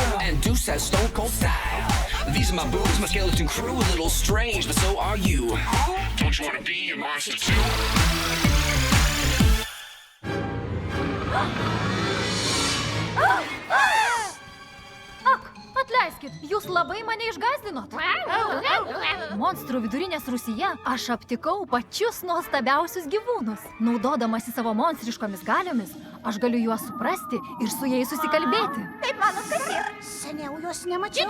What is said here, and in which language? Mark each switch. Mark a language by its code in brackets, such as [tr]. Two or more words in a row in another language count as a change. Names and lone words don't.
[en] And Deuce has stone cold style. These are my boobs, my skeleton crew, a little strange, but so are you. Don't you wanna be a monster too? [lt] Ak, atleiskit, jūs labai mane išgąsdinot. Monstrų vidurinės Rūsyje aš aptikau pačius nuostabiausius gyvūnus. Naudodamasi savo monstriškomis galiomis, aš galiu juos suprasti ir su jais susikalbėti. Taip manot, kas yra? Seniau jos nemačiau.